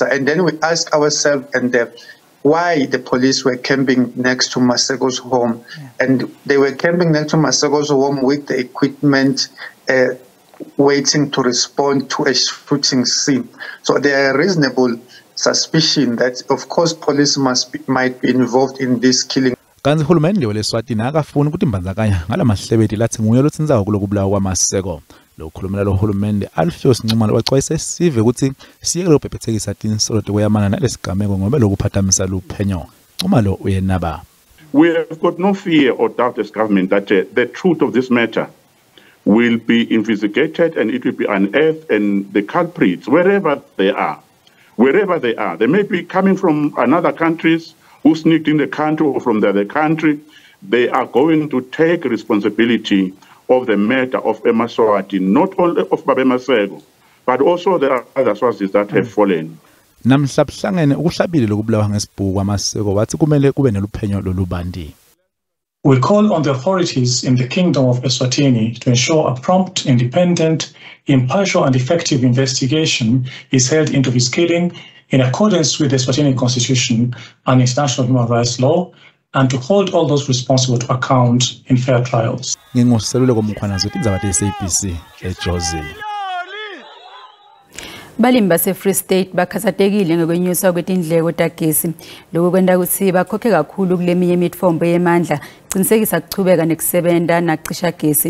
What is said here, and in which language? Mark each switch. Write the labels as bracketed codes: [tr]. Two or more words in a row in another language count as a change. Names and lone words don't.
[en] And then we asked ourselves why the police were camping next to Maseko's home. And they were camping next to Maseko's home with the equipment waiting to respond to a shooting scene. So there are reasonable suspicion that of course police might be involved in this killing. [ss] Kanzi hulumende weleswatini akafuni ukuthi imbandzakanya ngalamahlebeti lathi nguye lotsindzako kulokubulawa kwaMaseko. Lokhulumela lo hulumende Alfios Ncumalo waxwayise sive ukuthi siyeke lobhebhethekisa tinsolo kweyamana nalesigameko ngoba lokuphathamisa luphenyo. Ncumalo uyenaba. [en] We have got no fear or doubt as government that the truth of this matter will be investigated and it will be unearthed, and the culprits, wherever they are, they may be coming from another countries who sneaked in the country or from the other country, they are going to take responsibility of the matter of Emaswati, not only of Babe Maseko, but also the other sources that have fallen. [ss] Namhlabhlangene ukuhlabile lokubulawa ngesibhuku kwaMaseko wathi kumele kube neluphenyo lolubandi. [en] We call on the authorities in the Kingdom of Eswatini to ensure a prompt, independent, impartial and effective investigation is held into his killing in accordance with the Eswatini Constitution and international human rights law, and to hold all those responsible to account in fair trials. [ss] Nginguselule komkhwanazo Tindzaba SABC eJozini. Balimi base-Free State bakhathatekile ngokwenyuswa kwetindleko tagesi. Lokho kwenda ukuthi bakhokhe kakhulu kuleminye imitfombo yemandla, qinisekisa kuchubeka nekusebenta nacisha gesi.